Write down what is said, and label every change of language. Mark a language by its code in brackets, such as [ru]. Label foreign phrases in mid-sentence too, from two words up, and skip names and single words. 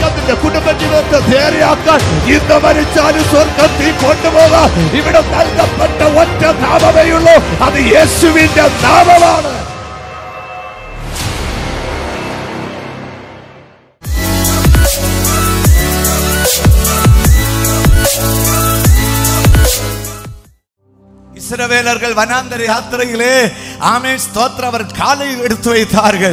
[ml] അവന്റെ കുടുംബജീവിതത്തെ നേരെയാക്കാൻ ഇന്ന് മരിച്ചാലും സ്വർഗ്ഗത്തിൽ കൊണ്ടുപോകാൻ ഇവിടെ നൽകപ്പെട്ട ഒറ്റ നാമമേ ഉള്ളൂ. അത് യേശുവിന്റെ നാമമാണ്. [ta] இஸ்ரவேலர்கள் வனாந்தர யாத்திரையிலே ஆமே ஸ்தோத்திரம் அவர் காலை எடுத்து வைத்தார்கள்.